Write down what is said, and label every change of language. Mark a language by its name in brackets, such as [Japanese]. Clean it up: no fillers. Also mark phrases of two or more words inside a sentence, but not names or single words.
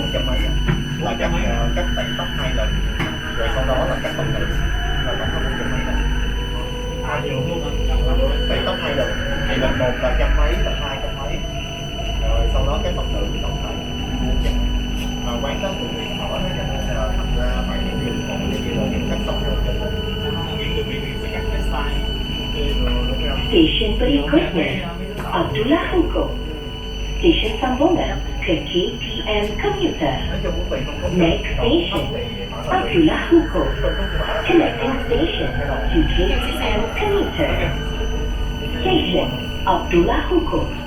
[Vietnamese] mấy á, là cắt tẩy tóc 2 lần, rồi sau đó là cắt tóc nữ, là tổng là 100 mấy lần. Nhiều luôn hả? Tẩy tóc 2 lần, thì lần 1 là trăm mấy, lần 2 trăm mấy, rồi sau đó cắt tóc nữ tổng là 400. Mà quán đó cũng bị mở đó, cho nên là thành ra phải nhiều còn như kia là những cắt tóc rồi cho nên [Malay] Station berikutnya, Abdullah Hukum. Station sambungan ke KTM Commuter. [Vietnamese] nói chung cũng tùy không có [English] Next station, Abdullah Hukum. Connecting station to KTM Commuter. Station, Abdullah Hukum.